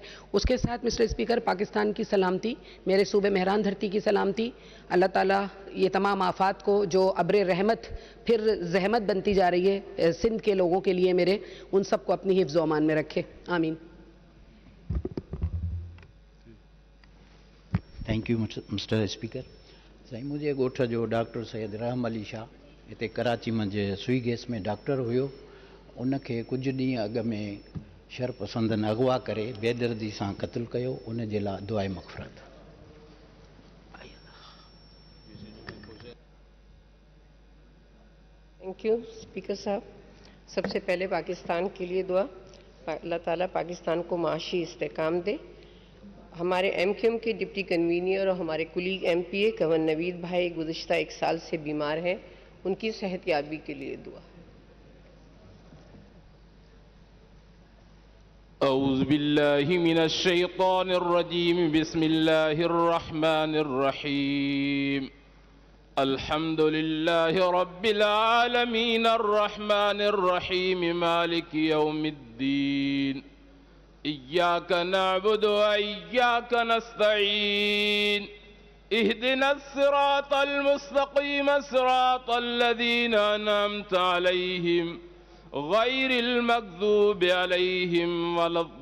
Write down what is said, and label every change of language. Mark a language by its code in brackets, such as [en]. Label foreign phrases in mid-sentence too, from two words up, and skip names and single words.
[ur] اس کے ساتھ [en] Mister Speaker, [ur] پاکستان کی سلامتی، میرے صوبے مہران دھرتی کی سلامتی، اللہ تعالیٰ یہ تمام آفات کو جو ابر رحمت پھر زحمت بنتی جا رہی ہے سندھ کے لوگوں کے لیے میرے، ان سب کو اپنی حفظ و امان میں رکھے، آمین۔ [en] Thank you Mister Speaker. [sd] سائیں مجھے ॻोठ जो डॉक्टर सैयद रहम अली शाह हिते कराची मंझि सुई गैस में डॉक्टर हुयो, उनखे कुझु ॾींहं अॻु में शरपसंदनि अगवा करे बेदर्दी सां क़त्लु कयो, उन जे लाइ दुआए मग़फ़िरत। [en] Thank you Speaker साहब। [ur] سب سے پہلے پاکستان کے لیے دعا، اللہ تعالیٰ پاکستان کو معاشی استحکام دے. ہمارے ایم کیو ایم کے [en] Deputy Convener [ur] اور ہمارے کولیگ ایم پی اے کنور نوید بھائی گزشتہ 1 سال سے بیمار ہیں، ان کی صحت یابی کے لیے دعا. [ar] أعوذ بالله من الشيطان الرجيم بسم الله الرحمن الرحيم الحمد لله رب العالمين الرحمن الرحيم مالك يوم الدين إياك نعبد وإياك نستعين اهدنا الصراط المستقيم صراط الذين أنعمت عليهم غير المغضوب عليهم ولا